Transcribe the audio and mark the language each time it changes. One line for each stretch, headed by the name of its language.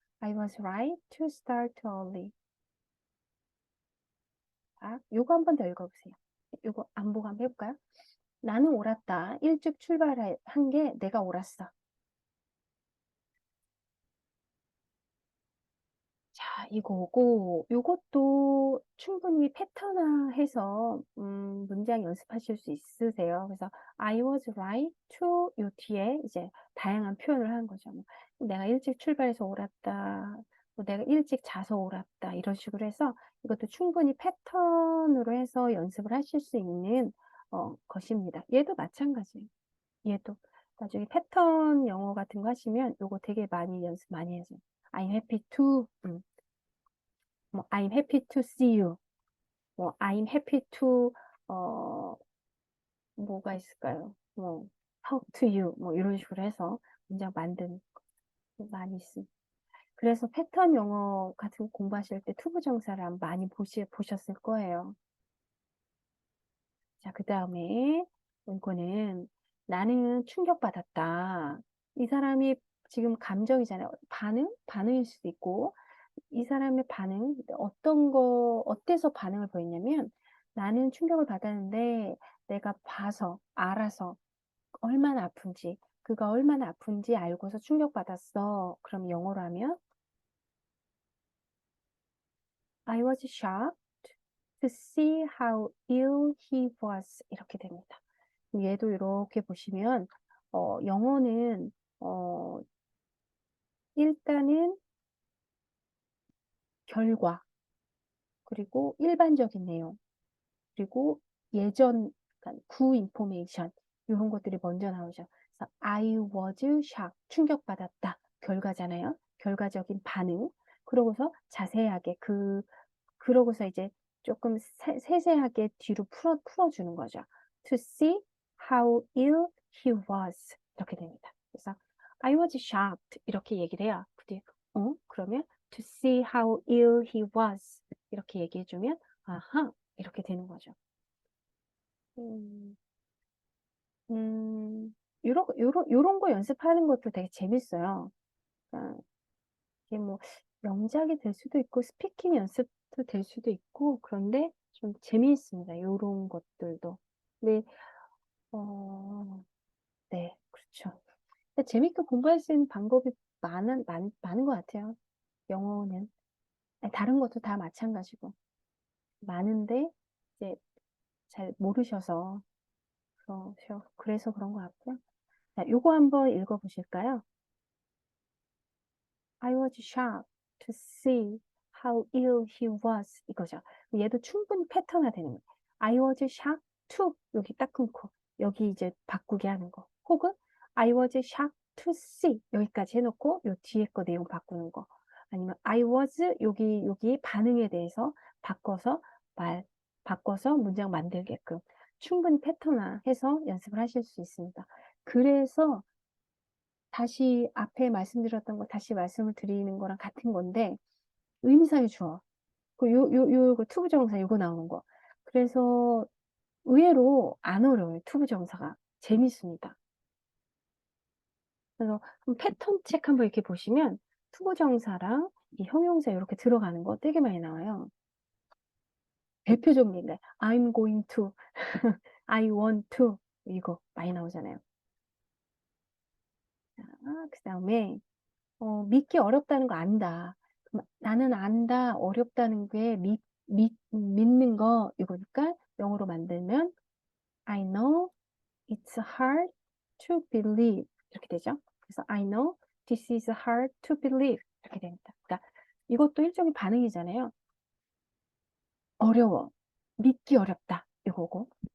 English: I was right to start early.
Korean: 자, 요거 한 번 더 읽어보세요. 요거 안 보고 한번 해볼까요? 나는 옳았다. 일찍 출발한 게 내가 옳았어. 자, 이거고, 요것도 충분히 패턴화해서 문장 연습하실 수 있으세요. 그래서 I was right to 요 뒤에 이제 다양한 표현을 하는 거죠. 뭐, 내가 일찍 출발해서 옳았다. 뭐 내가 일찍 자서 옳았다. 이런 식으로 해서 이것도 충분히 패턴으로 해서 연습을 하실 수 있는 것입니다. 얘도 마찬가지예요. 얘도 나중에 패턴 영어 같은 거 하시면 요거 되게 많이 연습 많이 해줘요.
English: I'm happy to 뭐 I'm happy to see you.
Korean: 뭐
English: I'm happy to
Korean: 어 뭐가 있을까요?
English: 뭐 talk to you.
Korean: 뭐 이런 식으로 해서 문장 만드는 거 많이 있습니다. 그래서 패턴 영어 같은 거 공부하실 때 투부정사를 많이 보셨을 거예요. 자, 그 다음에 이거는 나는 충격받았다. 이 사람이 지금 감정이잖아요. 반응일 수도 있고 이 사람의 반응, 어때서 반응을 보였냐면 나는 충격을 받았는데 내가 봐서, 알아서 얼마나 아픈지, 그가 얼마나 아픈지 알고서 충격받았어. 그럼 영어로 하면
English: I was shocked to see how ill he was.
Korean: 이렇게 됩니다. 얘도 이렇게 보시면 영어는 일단은 결과, 그리고 일반적인 내용, 그리고 예전, 그러니까 구 인포메이션 이런 것들이 먼저 나오죠. 그래서
English: I was shocked,
Korean: 충격받았다. 결과잖아요. 결과적인 반응. 그러고서 자세하게 그러고서 이제 조금 세세하게 뒤로 풀어주는 거죠.
English: To see how ill he was.
Korean: 이렇게 됩니다. 그래서
English: I was shocked.
Korean: 이렇게 얘기를 해요. 그러면
English: to see how ill he was.
Korean: 이렇게 얘기해주면 아하. 이렇게 되는 거죠. 음, 요런 거 연습하는 것도 되게 재밌어요. 그러니까 이게 뭐 명작이 될 수도 있고 스피킹 연습도 될 수도 있고 그런데 좀 재미있습니다. 요런 것들도. 근데 네, 그렇죠. 근데 재밌게 공부할 수 있는 방법이 많은 것 같아요. 영어는. 아니, 다른 것도 다 마찬가지고. 많은데 이제 잘 모르셔서 그래서 그런 것 같고요. 자, 요거 한번 읽어보실까요?
English: I was shocked to see how ill he was.
Korean: 이거죠. 얘도 충분히 패턴화 되는 거예요.
English: I was shocked to
Korean: 여기 딱 끊고 여기 이제 바꾸게 하는 거. 혹은
English: I was shocked to see
Korean: 여기까지 해놓고 요 뒤에 거 내용 바꾸는 거. 아니면
English: I was
Korean: 여기 반응에 대해서 바꿔서 문장 만들게끔 충분히 패턴화해서 연습을 하실 수 있습니다. 그래서 다시 앞에 말씀드렸던 거 다시 말씀을 드리는 거랑 같은 건데 의미사의 주어 그 투부정사 요거 나오는 거. 그래서 의외로 안 어려워요. 투부정사가 재밌습니다. 그래서 패턴 책 한번 이렇게 보시면 투부정사랑 이 형용사 이렇게 들어가는 거 되게 많이 나와요. 대표적인 게
English: I'm going to, I want to
Korean: 이거 많이 나오잖아요. 그 다음에 믿기 어렵다는 거 안다. 나는 안다. 어렵다는 게 믿는 거 이거니까 영어로 만들면
English: I know it's hard to believe
Korean: 이렇게 되죠. 그래서
English: I know this is hard to believe
Korean: 이렇게 됩니다. 그러니까 이것도 일종의 반응이잖아요. 어려워. 믿기 어렵다. 이거고.